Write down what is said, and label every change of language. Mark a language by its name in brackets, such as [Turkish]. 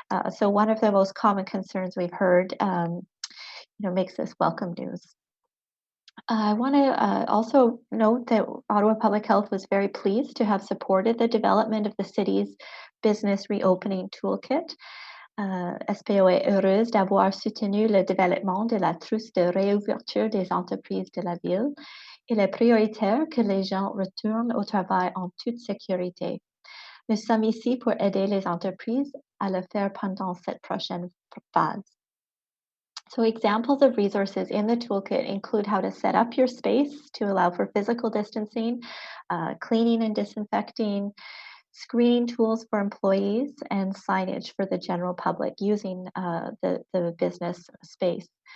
[English] So one of the most common concerns we've heard makes this welcome news. I want to also note that Ottawa Public Health was very pleased to have supported the development of the city's business reopening toolkit. [French] SPO est heureuse d'avoir soutenu le développement de la trousse de réouverture des entreprises de la ville. Il est prioritaire que les gens retournent au travail en toute sécurité. Nous sommes ici pour aider les entreprises à le faire pendant cette prochaine phase. [English] So examples of resources in the toolkit include how to set up your space to allow for physical distancing, cleaning and disinfecting, screening tools for employees, and signage for the general public using the business space.